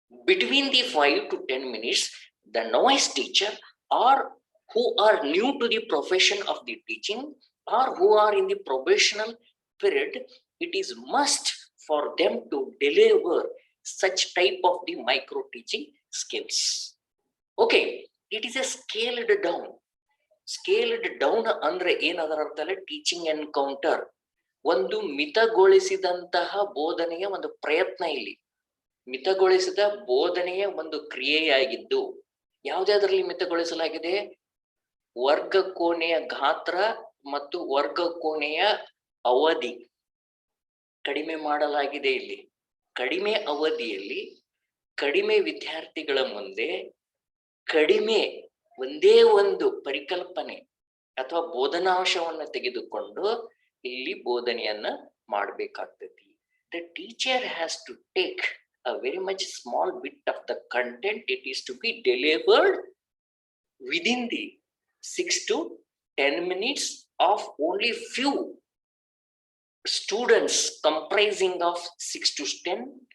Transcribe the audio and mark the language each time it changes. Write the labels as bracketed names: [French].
[English] Between the 5 to 10 minutes, the novice teacher or who are new to the profession of the teaching or who are in the probational period, it is must for them to deliver such type of the micro teaching skills. Okay, it is a scaled down. [Kannada] Scaled down ಅಂದ್ರೆ ಏನದರ ಅರ್ಥ ಅಲ್ಲ, teaching encounter ಒಂದು ಮಿತಗೊಳಿಸಿದಂತಹ ಬೋಧನೆಯ ಒಂದು ಪ್ರಯತ್ನ. ಇಲ್ಲಿ ಮಿತಗೊಳಿಸಿದ ಬೋಧನೆಯ ಒಂದು ಕ್ರಿಯೆಯಾಗಿದ್ದು, ಯಾವುದಾದ್ರಲ್ಲಿ ಮಿತಗೊಳಿಸಲಾಗಿದೆ? ವರ್ಗ ಕೋಣೆಯ ಗಾತ್ರ ಮತ್ತು ವರ್ಗ ಕೋಣೆಯ ಅವಧಿ ಕಡಿಮೆ ಮಾಡಲಾಗಿದೆ. ಇಲ್ಲಿ ಕಡಿಮೆ ಅವಧಿಯಲ್ಲಿ ಕಡಿಮೆ ವಿದ್ಯಾರ್ಥಿಗಳ ಮುಂದೆ ಕಡಿಮೆ ಒಂದೇ ಒಂದು ಪರಿಕಲ್ಪನೆ ಅಥವಾ ಬೋಧನಾಂಶವನ್ನು ತೆಗೆದುಕೊಂಡು ಇಲ್ಲಿ ಬೋಧನೆಯನ್ನ ಮಾಡಬೇಕಾಗ್ತೈತಿ. [English] The teacher has to take a very much small bit of the content. It is to be delivered within the 6 to 10 minutes of only few students comprising of 6 to 10.